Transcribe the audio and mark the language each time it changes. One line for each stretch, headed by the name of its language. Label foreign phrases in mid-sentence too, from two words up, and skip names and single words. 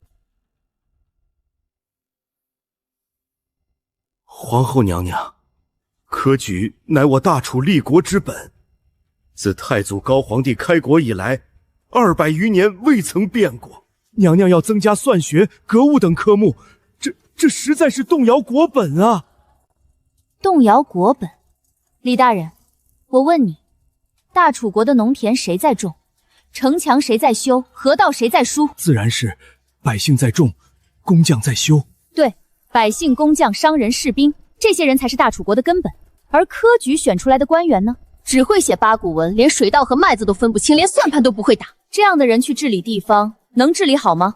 Chinese: 皇後娘娘，科舉乃我大楚立國之本，自太祖高皇帝開國以來，200餘年未曾變過。娘娘要增加算學、格物等科目，這實在是動搖國本啊！動搖國本，李大人， 我問你，大楚國的農田誰在種？城牆誰在修？河道誰在疏？自然是百姓在種，工匠在修。对，百姓、工匠、商人、士兵，这些人才是大楚国的根本。而科举选出来的官员呢？只会写八股文，连水稻和麦子都分不清，连算盘都不会打。这样的人去治理地方，能治理好吗？